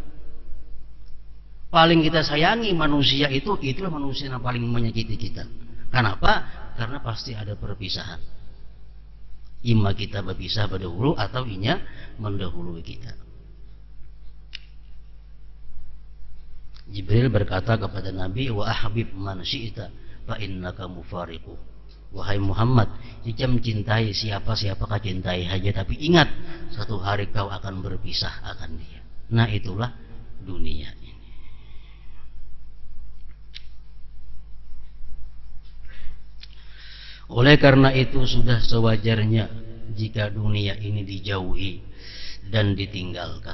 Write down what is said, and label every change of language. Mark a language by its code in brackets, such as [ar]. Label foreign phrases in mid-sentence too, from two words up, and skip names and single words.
[id] Paling kita sayangi manusia itu, itulah manusia yang paling menyakiti kita. Kenapa? Karena pasti ada perpisahan. Ima kita berpisah berdahulu atau inya mendahului kita. Jibril berkata kepada Nabi, [ar] وأحبب من شئت فإنك مفارقه. [id] Wahai Muhammad, jika mencintai siapa-siapa kau cintai saja, tapi ingat satu hari kau akan berpisah akan dia. Nah itulah dunia ini. Oleh karena itu sudah sewajarnya jika dunia ini dijauhi dan ditinggalkan.